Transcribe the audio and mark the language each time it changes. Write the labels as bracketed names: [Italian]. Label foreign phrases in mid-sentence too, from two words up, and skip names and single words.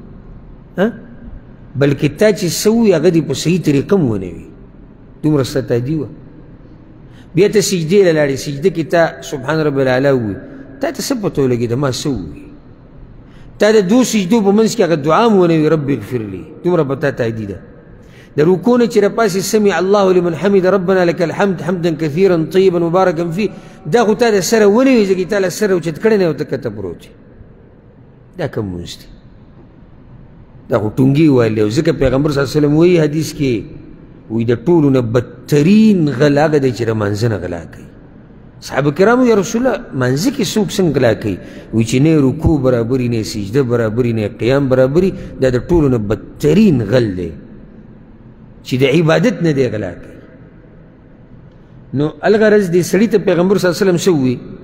[Pashto] بلکې تا چې څه ووي هغه دې په صحیح طریقه م ونه وي دومره ستا تادي وه بیا ته سجدې له لاړې سجده کې تا [Arabic] سبحان رب العلی [Pashto] ووي تا ته څه پته ولګېده ما څه ووي تا د دو سجدو په منځ کې هغه دعا م ونه وي [Arabic] رب اغفر لي [Pashto] دومره په تا تادي ده د رکوع نه چې راپاسې [Arabic] سمع الله لمن حمد ربنا لك الحمد حمدا كثيرا طيبا مباركا فيه [Pashto] دا خو تا د سره ونه وي ځکه تا له سره اوچت کړی نه او ته کته پروت دا کوم مونځ دی دا خو ټونګې ویلی او ځکه پیغمبر [Arabic] صلی الله علیه وسلم [Pashto] وایي حدیث کې وایي د ټولو نه بدترین غلا هغه دی چې د مانځه نه غلا کوي صحابه کرامو [Arabic] یا رسول الله [Pashto] مانځه کې څوک څنګه غلا کوي وایي چې نه رکوع برابري نه سجده برابري نه قیام برابري دا د ټولو نه بدترین غل دی چې د عبادت نه دی غلا کوي نو الغرض دې سړي ته پیغمبر [Arabic] صلی الله علیه وسلم [Pashto] څه ووایي